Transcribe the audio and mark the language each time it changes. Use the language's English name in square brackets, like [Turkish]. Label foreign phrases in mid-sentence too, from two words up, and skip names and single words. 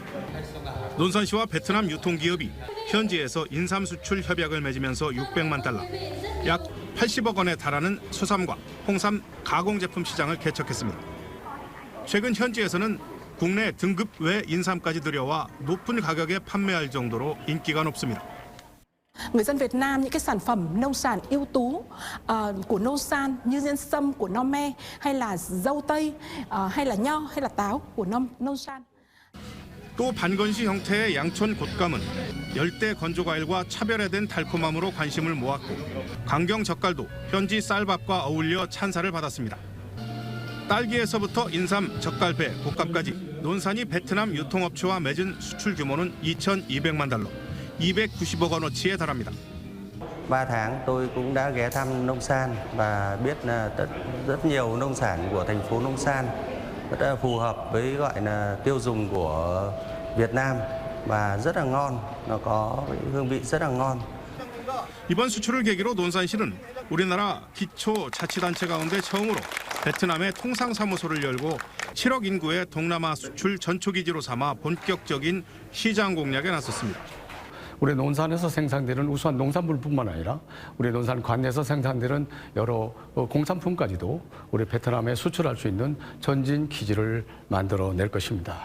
[Korean] 논산시와 베트남 유통기업이 현지에서 인삼 수출 협약을 맺으면서 600만 달러, 약 80억 원에 달하는 수삼과 홍삼 가공제품 시장을 개척했습니다. 최근 현지에서는 국내 등급 외 인삼까지 들여와 높은 가격에 판매할 정도로 인기가 높습니다. [Vietnamese] Người dân Việt Nam những cái sản phẩm nông sản ưu tú của nông sản như nhân sâm của Nome hay là dâu tây hay là nho hay là táo của nông sản. [Korean] 또 반건시 형태의 양촌 곶감은 열대 건조과일과 차별화된 달콤함으로 관심을 모았고 강경 젓갈도 현지 쌀밥과 어울려 찬사를 받았습니다. 딸기에서부터 인삼, 젓갈배, 곶감까지 논산이 베트남 유통업체와 맺은 수출 규모는 2,200만 달러, 290억 원어치에 달합니다. [Vietnamese] 3 tháng tôi cũng đã ghé thăm nông sản và biết là rất nhiều nông sản của thành phố Nông San rất là phù hợp với gọi là tiêu dùng của Việt Nam và rất là ngon, nó có hương vị rất là ngon. [Korean] 이번 수출을 계기로 논산시는 우리나라 기초자치단체 가운데 처음으로 베트남에 통상사무소를 열고 7억 인구의 동남아 수출 전초기지로 삼아 본격적인 시장 공략에 나섰습니다. 우리 논산에서 생산되는 우수한 농산물뿐만 아니라 우리 논산 관내에서 생산되는 여러 공산품까지도 우리 베트남에 수출할 수 있는 전진 기지를 만들어낼 것입니다.